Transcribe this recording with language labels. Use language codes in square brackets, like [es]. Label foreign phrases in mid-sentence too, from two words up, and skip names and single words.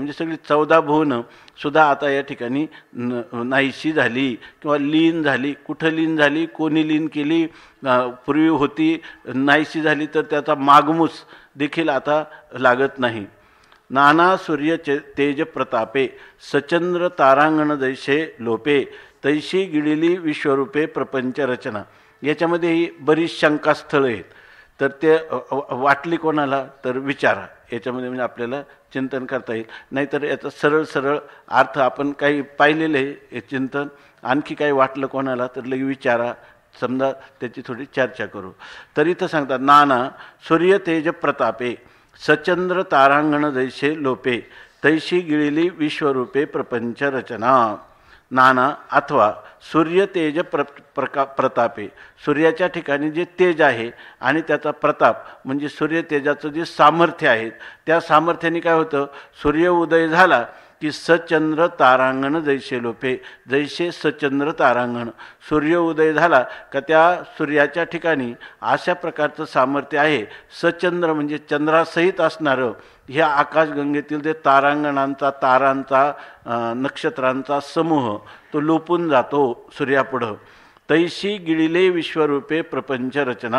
[mr] म्हणजे सगळी 14 भुवनं सुद्धा आता या ठिकाणी नाहीशी झाली किंवा लीन झाली. कुठं लीन झाली, कोणी लीन केली, पूर्वी होती नाहीशी झाली तर त्याचा मागमूस देखील आता लागत नाही. नाना सूर्य तेज प्रतापे सचंद्र तारांगण जैसे लोपे तैशी गिळिली विश्वरूपे प्रपंच रचना. याच्यामध्ये ही बरीच शंकास्थळं आहेत, तर ते वाटली कोणाला तर विचारा. याच्यामध्ये म्हणजे आपल्याला चिंतन करता येईल. नाहीतर याचा सरळ सरळ अर्थ आपण काही पाहिलेलं आहे हे चिंतन, आणखी काही वाटलं कोणाला तर लगे विचारा, समजा त्याची थोडी चर्चा करू. तर इथं सांगतात नाना सूर्य तेज प्रतापे सचंद्र तारांगण जैसे लोपे तैशी गिळिली विश्वरूपे प्रपंच रचना. नाना अथवा सूर्य तेज प्रतापे, सूर्याच्या ठिकाणी जे तेज आहे आणि त्याचा प्रताप म्हणजे सूर्य तेजाचं जे सामर्थ्य आहे, त्या सामर्थ्याने काय होतं, सूर्य उदय झाला की सचंद्र तारांगण जैसे लोपे. जैसे सचंद्र तारांगण, सूर्य उदय झाला का त्या सूर्याच्या ठिकाणी अशा प्रकारचं सामर्थ्य आहे. सचंद्र म्हणजे चंद्रासहित असणारं ह्या आकाशगंगेतील जे तारांगणांचा, तारांचा, नक्षत्रांचा समूह तो लोपून जातो सूर्यापुढं. तैशी गिळिले विश्वरूपे प्रपंच रचना.